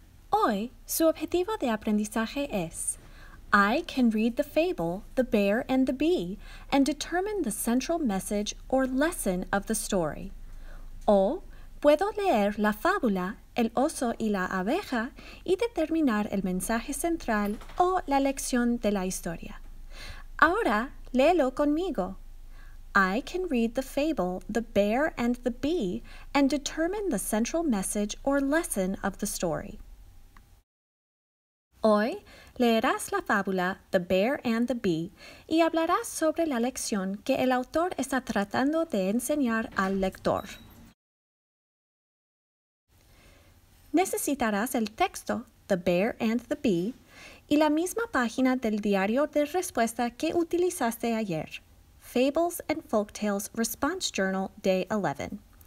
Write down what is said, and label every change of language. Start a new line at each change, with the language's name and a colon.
Spanish: Hoy, su objetivo de aprendizaje es
English: I can read the fable, The Bear and the Bee, and determine the central message or lesson of the story.
Spanish: O puedo leer la fábula, El oso y la abeja, y determinar el mensaje central o la lección de la historia. Ahora, léelo conmigo.
English: I can read the fable, The Bear and the Bee, and determine the central message or lesson of the story.
Spanish: Hoy leerás la fábula The Bear and the Bee y hablarás sobre la lección que el autor está tratando de enseñar al lector. Necesitarás el texto The Bear and the Bee y la misma página del diario de respuesta que utilizaste ayer, Fables and Folktales Response Journal Day 11.